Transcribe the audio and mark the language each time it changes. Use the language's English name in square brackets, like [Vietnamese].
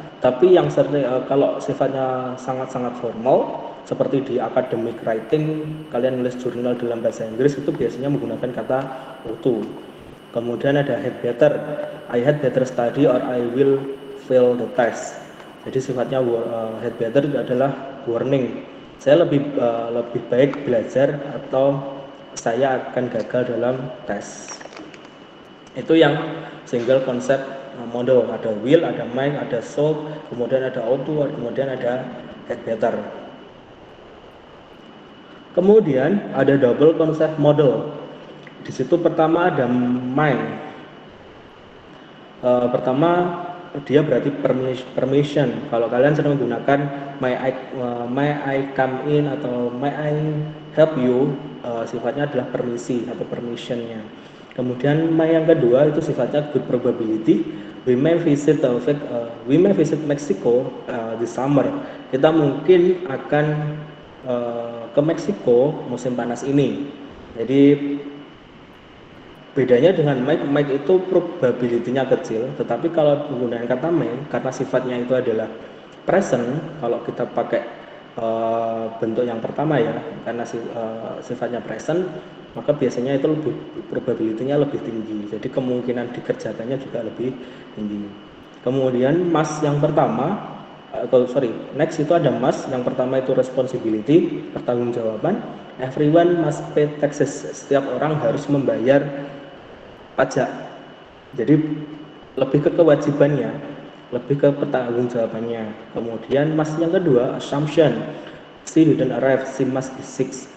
[Indonesian] Tapi yang sering kalau sifatnya sangat-sangat formal seperti di academic writing, kalian nulis jurnal dalam bahasa Inggris itu biasanya menggunakan kata ought to. Kemudian ada [English] had better, I had better study or I will fail the test. [Indonesian] Jadi sifatnya had better adalah warning. Saya lebih baik belajar atau saya akan gagal dalam tes. Itu yang single konsep model. Ada will, ada might, ada should, kemudian ada ought to, kemudian ada had better. Kemudian ada double konsep model. Di situ pertama ada might. Pertama dia berarti permission. Kalau kalian sering menggunakan [English] may I come in [Indonesian] atau [English] may I help you, [Indonesian] sifatnya adalah permisi atau permissionnya. Kemudian may yang kedua itu sifatnya good probability. [English] We may visit Mexico this summer. [Indonesian] Kita mungkin akan ke Meksiko musim panas ini. Jadi bedanya dengan might itu probability-nya kecil, tetapi kalau menggunakan kata may karena sifatnya itu adalah present, kalau kita pakai bentuk yang pertama ya, karena sifatnya present, maka biasanya itu lebih probability-nya lebih tinggi. Jadi kemungkinan dikerjakannya juga lebih tinggi. Kemudian must yang pertama, next itu ada must. Yang pertama itu responsibility, pertanggungjawaban. [English] Everyone must pay taxes. [Indonesian] Setiap orang harus membayar pajak. Jadi lebih ke kewajibannya, lebih ke pertanggungjawabannya. Kemudian must yang kedua assumption. [English] She didn't arrive, she must be sick.